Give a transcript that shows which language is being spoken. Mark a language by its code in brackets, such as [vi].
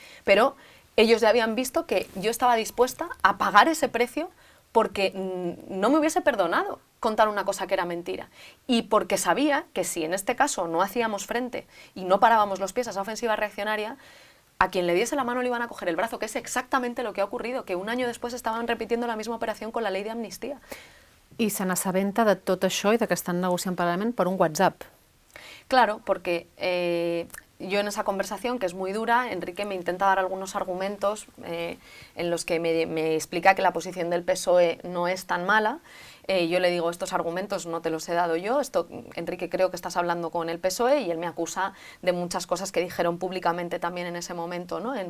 [es] Pero ellos ya habían visto que yo estaba dispuesta a pagar ese precio porque no me hubiese perdonado contar una cosa que era mentira. Y porque sabía que si en este caso no hacíamos frente y no parábamos los pies a esa ofensiva reaccionaria, a quien le diese la mano le iban a coger el brazo, que es exactamente lo que ha ocurrido, que un año después estaban repitiendo la misma operación con la ley de amnistía. [ca] I se n'assabenta de tot això i de que estan negociant paral·lelament per un WhatsApp. [es] Claro, porque yo en esa conversación, que es muy dura, Enrique me intenta dar algunos argumentos en los que me explica que la posición del PSOE no es tan mala. Yo le digo, estos argumentos no te los he dado yo, Enrique, creo que estás hablando con el PSOE, y él me acusa de muchas cosas que dijeron públicamente también en ese momento, ¿no?